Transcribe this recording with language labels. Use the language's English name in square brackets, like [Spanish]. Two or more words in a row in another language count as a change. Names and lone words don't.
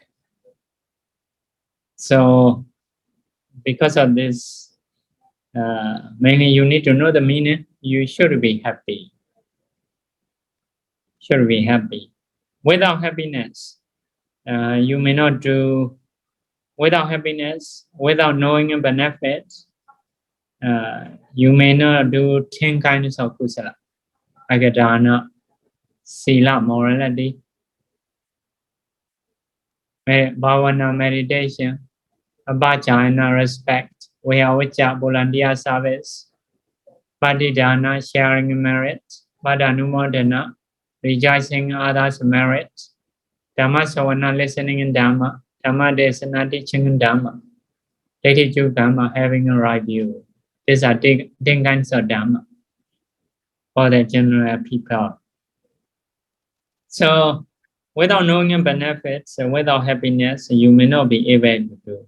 [English] So because of this, mainly you need to know the meaning. You should be happy. should be happy. Without happiness, you may not do. Without happiness, without knowing the benefits, you may not do 10 kinds of kusala, like [Pali] dana, sila, [English] morality, bhavana, meditation, abhajana, respect, vayavacca, volunteer service, padidana, sharing merit, padanumodana, rejoicing others' merit, [Pali] dhamma savana, [English] listening in dhamma, [Pali] dhamma desana, [English] teaching in dhamma, attitude dhamma, having a right view. These are 10 kinds of dhamma for the general people. So, without knowing the benefits, without happiness, you may not be able to do.